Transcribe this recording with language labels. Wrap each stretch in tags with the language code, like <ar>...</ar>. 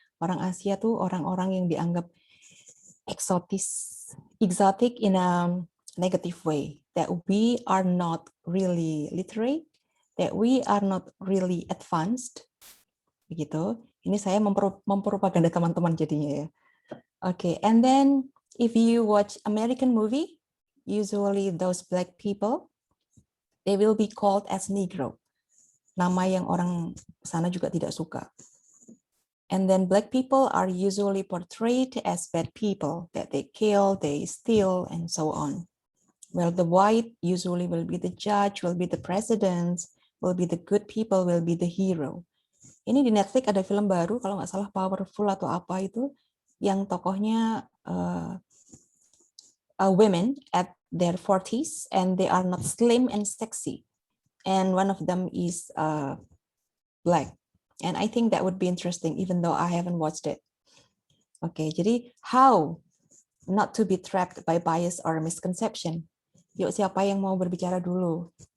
<id>Orang Asia tuh orang-orang yang dianggap</id> <en>exotic in a negative way, that we are not really literate, that we are not really advanced,</en> <id>begitu. Ini saya mempropaganda teman-teman jadinya ya.</id> <en>Okay, and then if you watch American movie, usually those black people, they will be called as Negro.</en> <id>Nama yang orang sana juga tidak suka.</id> <en>And then black people are usually portrayed as bad people, that they kill, they steal, and so on. Well, the white usually will be the judge, will be the president, will be the good people, will be the hero.</en> <id>Ini di Netflix ada film baru, kalau nggak salah Powerful atau apa itu, yang tokohnya</id> <en>women at their 40s, and they are not slim and sexy. And one of them is black. And I think that would be interesting, even though I haven't watched it. Okay, jadi how not to be trapped by bias or misconception?</en> <id>Yuk, siapa yang mau berbicara dulu?</id>